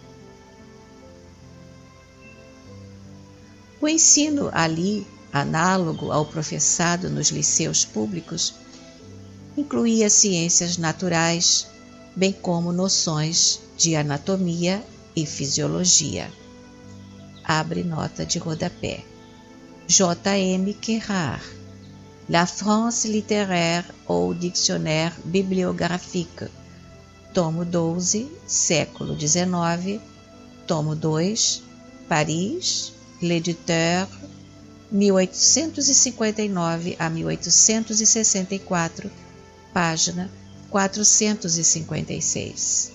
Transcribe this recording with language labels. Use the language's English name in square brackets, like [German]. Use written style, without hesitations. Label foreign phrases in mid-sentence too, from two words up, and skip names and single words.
[Portuguese] O ensino ali, análogo ao professado nos liceus públicos, incluía ciências naturais, bem como noções de anatomia e fisiologia. Abre nota de rodapé. J.M. Querard, La France littéraire ou Dictionnaire bibliographique, tomo 12, século XIX, tomo 2, Paris, L'Éditeur, 1859 a 1864, página 456.